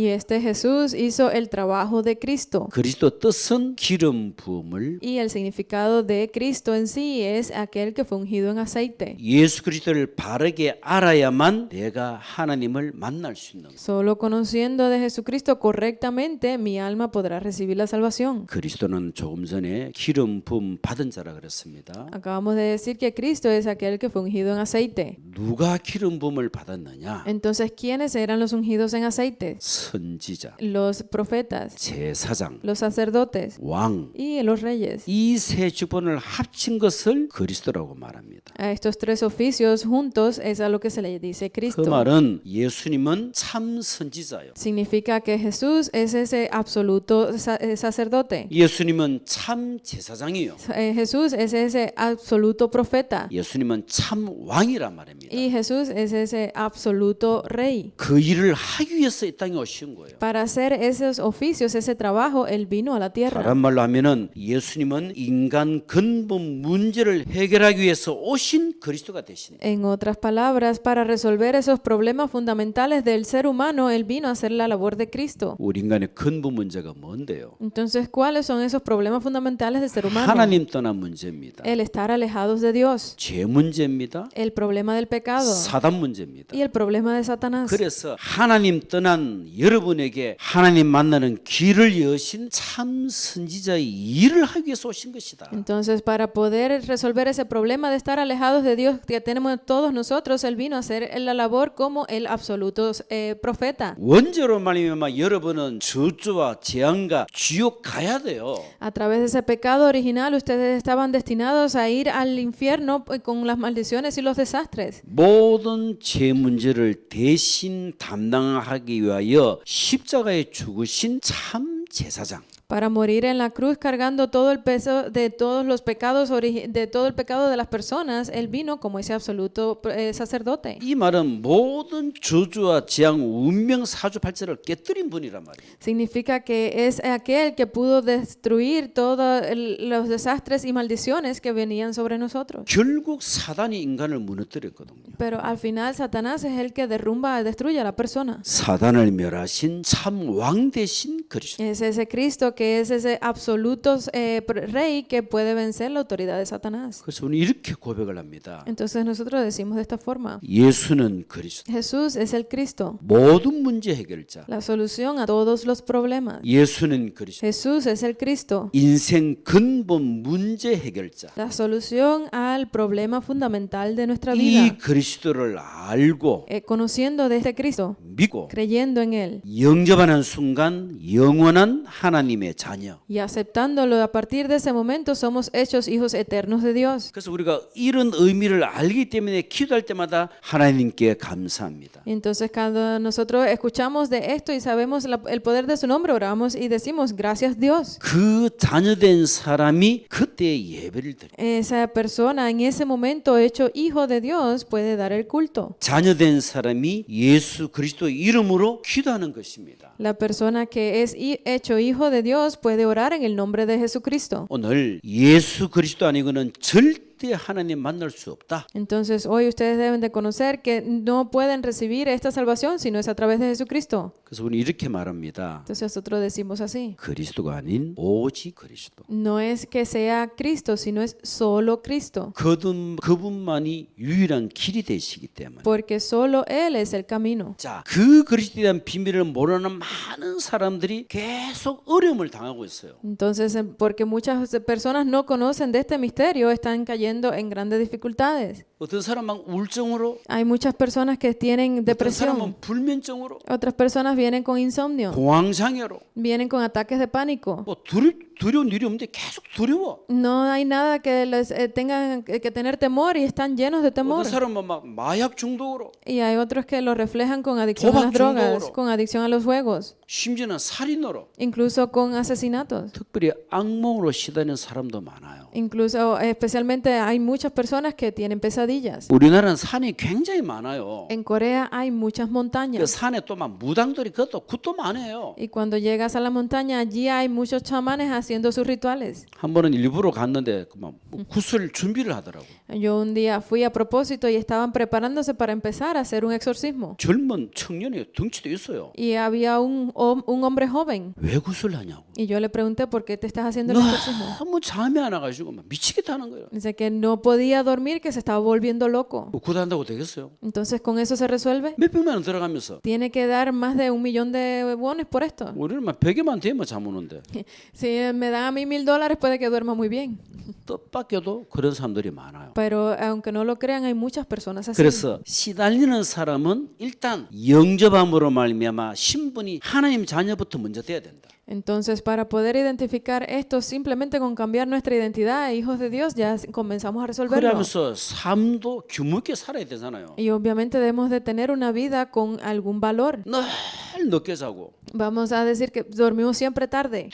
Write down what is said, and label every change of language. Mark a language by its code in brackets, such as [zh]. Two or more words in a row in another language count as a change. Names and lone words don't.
[es] Y este Jesús hizo el trabajo de Cristo. [ko] 그리스도 뜻은 기름 부음을 [es] Y el significado de Cristo en sí es aquel que fue ungido en aceite. [ko] 예수 그리스도를 바르게 알아야만 내가 하나님을 만날 수 있는 거예요. [es] Solo conociendo de Jesucristo correctamente, mi alma podrá recibir la salvación. [ko] 그리스도는 조금 전에 기름 부음 받은 자라 그랬습니다. [es] Acabamos de decir que Cristo es aquel que fue ungido en aceite. [ko] 누가 기름 부음을 받았느냐? [es] Entonces, ¿quiénes eran los ungidos en aceite? [ko] 선지자, [es] Los profetas, [ko] 제사장, [es] los sacerdotes [ko] 왕. [es] y los reyes. [ko] 이 세 주번을 합친 것을 그리스도라고 말합니다. [es] A estos tres oficios juntos es a lo que se le dice [ko] 그 [es] Cristo. [ko] 말은 예수님은 참 선지자요. [es] Significa que Jesús es ese absoluto sacerdote. [ko] 예수님은 참 제사장이요. [es] Jesús es ese absoluto profeta. [ko] 예수님은 참 왕이란 말입니다. [es] Y Jesús es ese absoluto rey. [ko] 그 일을 하기 위해서 이 땅에 오신 거예요. [es] Para hacer esos oficios, ese trabajo, Él vino a la tierra. [ko] 다른 말로 하면은 예수님은 인간 근본 문제를 해결하기 위해서 오신 그리스도가 되신. [es] En otras palabras, para resolver esos problemas fundamentales del ser humano, Él vino a hacer la labor de Cristo. [ko] 우리 인간의 근본 문제가 뭔데요? [es] Entonces, ¿cuáles son esos problemas fundamentales del ser humano? [ko] 하나님 떠난 문제입니다. [es] El estar alejados de Dios, [ko] 죄 문제입니다. [es] el problema del pecado [ko] 사단 문제입니다. [es] y el problema de Satanás. [ko] 그래서 하나님 떠난 여러분에게 하나님 만나는 길을 여신 참 선지자의 일을 하기 위해서 오신 것이다. [es] Entonces, para poder resolver ese problema de estar alejados de Dios que tenemos todos nosotros, Él vino a hacer la labor como el absoluto profeta. [ko] 원죄로 말미암아 여러분은 저주와 재앙과 지옥 가야 돼요. [es] A través de ese pecado original, ustedes estaban destinados a ir al infierno con las maldiciones y los desastres. [ko] 모든 죄 문제를 대신 담당하기 위하여 십자가에 죽으신 참 제사장. [es] Para morir en la cruz cargando todo el peso de todos los pecados, de todo el pecado de las personas, Él vino como ese absoluto sacerdote. [ko] 이 말은 모든 저주와 재앙, 운명, 사주팔자를 깨뜨린 분이란 말이에요. [es] Significa que es aquel que pudo destruir todos los desastres y maldiciones que venían sobre nosotros. [ko] 결국 사단이 인간을 무너뜨렸거든요. [es] Pero al final Satanás es el que derrumba, destruye a la persona. [ko] 사단을 멸하신 참 왕 되신 그리스도. [es] Es ese Cristo que es ese absoluto rey que puede vencer la autoridad de Satanás. [ko] 그래서 우리는 이렇게 고백을 합니다. [es] Entonces nosotros decimos de esta forma: [ko] 예수는 그리스도. [es] Jesús es el Cristo, [ko] 모든 문제 해결자. [es] la solución a todos los problemas. [ko] 예수는 그리스도. [es] Jesús es el Cristo, [ko] 인생 근본 문제 해결자. [es] la solución al problema fundamental de nuestra [ko] 이 [es] vida. [ko] 그리스도를 알고 [es] Conociendo de este Cristo, [ko] 믿고 [es] creyendo en Él [ko] 영접하는 순간 영원한 하나님의 자녀. [es] y aceptándolo, a partir de ese momento somos hechos hijos eternos de Dios. [ko] 그래서 우리가 이런 의미를 알기 때문에 기도할 때마다 하나님께 감사합니다. [es] Entonces cuando nosotros escuchamos de esto y sabemos el poder de su nombre, oramos y decimos gracias Dios. [ko] 그 자녀된 사람이 그때 예배를 드려. [es] Esa persona en ese momento hecho hijo de Dios puede dar el culto. [ko] 자녀된 사람이 예수 그리스도 이름으로 기도하는 것입니다. [es] La persona que es hecho hijo de Dios puede orar en el nombre de Jesucristo. [ko] 오늘 예수 그리스도 아니고는 절대 하나님 만날 수 없다. [es] Entonces hoy ustedes deben de conocer que no pueden recibir esta salvación si no es a través de Jesucristo. [ko] 그래서 우리 이렇게 말합니다. [es] Entonces nosotros decimos así: [ko] 그리스도가 아닌 오직 그리스도. [es] no es que sea Cristo, sino es solo Cristo, [ko] 그분만이 유일한 길이 되시기 때문에. [es] porque solo Él es el camino. [ko] 자, 그 그리스도에 대한 비밀을 모르는 많은 사람들이 계속 어려움을 당하고 있어요. [es] Entonces, porque muchas personas no conocen de este misterio, están cayendo en grandes dificultades. [ko] 어떤 사람은 우울증으로, [es] Hay muchas personas que tienen [ko] 어떤 [es] depresión, [ko] 사람은 불면증으로, [es] otras personas vienen con insomnio, [ko] 공황장애로, [es] vienen con ataques de pánico. [ko] 뭐 두려운 일이 없는데 계속 두려워. [es] No hay nada que les tengan que tener temor y están llenos de temor. [ko] 어떤 사람은 막 마약 중독으로, [es] Y hay otros que lo reflejan con adicción a las drogas, con adicción a los juegos, [ko] 심지어는 살인으로, [es] incluso con asesinatos. [ko] 특별히 악몽으로 시달리는 사람도 많아요. [es] Incluso, especialmente, hay muchas personas que tienen pesadillas. [ko] 우리나라는 산이 굉장히 많아요. [es] En Corea hay muchas [ko] 그 [es] montañas. [ko] 산에 또 막 무당들이 그것도 굿도 많아요. [es] Y cuando llegas a la montaña, allí hay muchos chamanes haciendo sus rituales. [ko] 한 번은 일부러 갔는데 그만 굿을 준비를 하더라고. [es] Yo un día fui a propósito y estaban preparándose para empezar a hacer un exorcismo. [ko] 젊은 청년이 덩치도 있어요. [es] Y había un hombre joven. [ko] 왜 굿을 하냐고. [es] Y yo le pregunté, ¿por qué te estás haciendo el exorcismo? [ko] 너무 잠이 안 와가지고 막 미치겠다는 거예요. [es] Dice que no podía dormir, que se estaba volviendo loco. [ko] 굿한다고 되겠어요? [es] Entonces, ¿con eso se resuelve? [ko] 몇백만 원 들어가면서 [es] Tiene que dar más de 1,000,000 de wones por esto. [ko] 우리는 막 100개만 되면 잠 오는데 [es] Si me dan a mí $1,000, puede que duerma muy bien. [ko] 뜻밖에도 그런 사람들이 많아요. [es] Pero aunque no lo crean, hay muchas personas así. [ko] 그래서 시달리는 사람은 일단 영접함으로 말미암아 신분이 하나님 자녀부터 먼저 돼야 된다. [es] Entonces, para poder identificar esto, simplemente con cambiar nuestra identidad, hijos de Dios, ya comenzamos a resolverlo. [ko] 그러면서 삶도 규모 있게 살아야 되잖아요. [es] Y obviamente debemos de tener una vida con algún valor. [ko] 늘 늦게 자고 [es] Vamos a decir que dormimos siempre tarde,